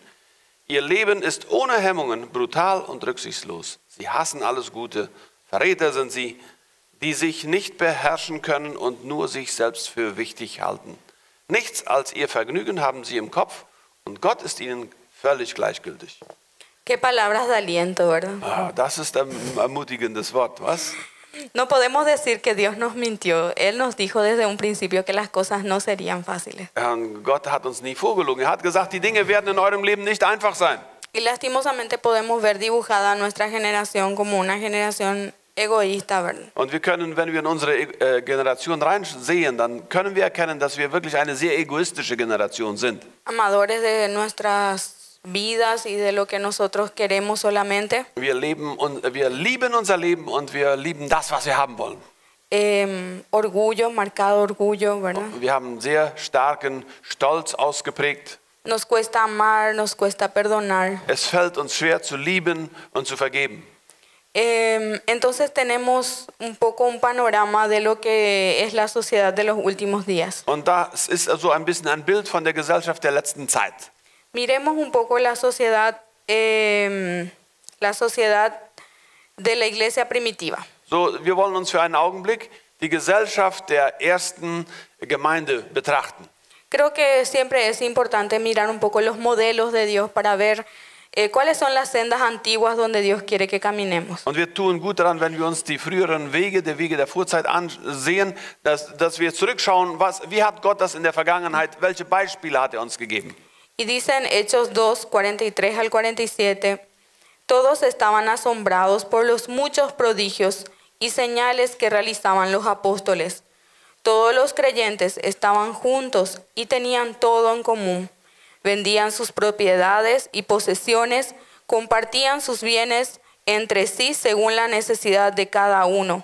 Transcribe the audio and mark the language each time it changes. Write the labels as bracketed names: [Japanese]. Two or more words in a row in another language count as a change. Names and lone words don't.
[German] Ihr Leben ist ohne Hemmungen, brutal und rücksichtslos. Sie hassen alles Gute. Verräter sind sie, die sich nicht beherrschen können und nur sich selbst für wichtig halten. Nichts als ihr Vergnügen haben sie im Kopf und Gott ist ihnen völlig gleichgültig. [Spanish] Qué palabras de aliento, ¿verdad? [German] Das ist ein ermutigendes Wort, was? [Spanish] No podemos decir que Dios nos mintió. Él nos dijo desde un principio que las cosas no serían fáciles. [German] Gott hat uns nie vorgelogen. Er hat gesagt, die Dinge werden in eurem Leben nicht einfach sein. [Spanish] Y lastimosamente podemos ver dibujada a nuestra generación como una generación egoísta, ¿verdad? [German] Und wir können, wenn wir in unsere Generation reinsehen, dann können wir erkennen, dass wir wirklich eine sehr egoistische Generation sind. [Spanish] Amadores de nuestras vidas y de lo que nosotros queremos solamente. [German] Wir lieben unser Leben und wir lieben das, was wir haben wollen. [Spanish] Orgullo, marcado orgullo, ¿verdad? [German] Wir haben sehr starken Stolz ausgeprägt. [Spanish] Nos cuesta amar, nos cuesta perdonar. [German] Es fällt uns schwer zu lieben und zu vergeben. [Spanish] Entonces tenemos un poco un panorama de lo que es la sociedad de los últimos días. [German] Und das ist so ein bisschen ein Bild von der Gesellschaft der letzten Zeit. [Spanish] Miremos un poco la sociedad de la iglesia primitiva. [German] So, wir wollen uns für einen Augenblick die Gesellschaft der ersten Gemeinde betrachten. [Spanish] Creo que siempre es importante mirar un poco los modelos de Dios para ver cuáles son las sendas antiguas donde Dios quiere que caminemos. [German] Und wir tun gut daran, wenn wir uns die früheren Wege der Vorzeit ansehen, dass wir zurückschauen, wie hat Gott das in der Vergangenheit, welche Beispiele hat er uns gegeben. [Spanish] Y dice en Hechos 2, 43 al 47, todos estaban asombrados por los muchos prodigios y señales que realizaban los apóstoles. Todos los creyentes estaban juntos y tenían todo en común. Vendían sus propiedades y posesiones, compartían sus bienes entre sí según la necesidad de cada uno.